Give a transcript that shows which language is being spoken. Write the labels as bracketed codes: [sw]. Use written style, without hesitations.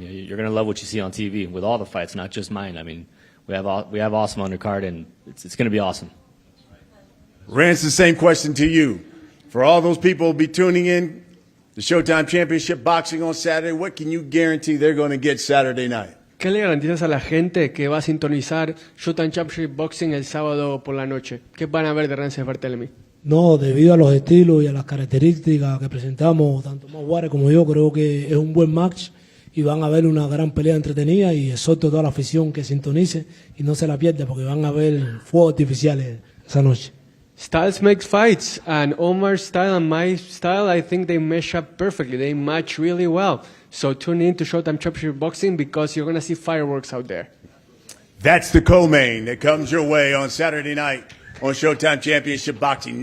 [en] You're going to love what you see on TV with all the fights, not just mine. I mean, we have awesome undercard, and it's going to be awesome. Rance, the same question to you. For all those people who will be tuning in the Showtime Championship Boxing on Saturday, what can you guarantee they're going to get Saturday night? [es] ¿Qué le garantizas a la gente que va a sintonizar Showtime Championship Boxing el sábado por la noche? ¿Qué van a ver de Rances Barthelemy? No, debido a los estilos y a las características que presentamos, tanto Juarez como yo, creo que es un buen match y van a ver una gran pelea entretenida y exhorto a toda la afición que sintonice y no se la pierda porque van a ver fuegos artificiales esa noche. [en] Styles makes fights, and Omar's style and my style, I think they mesh up perfectly. They match really well. So tune in to Showtime Championship Boxing because you're going to see fireworks out there. That's the co-main that comes your way on Saturday night on Showtime Championship Boxing.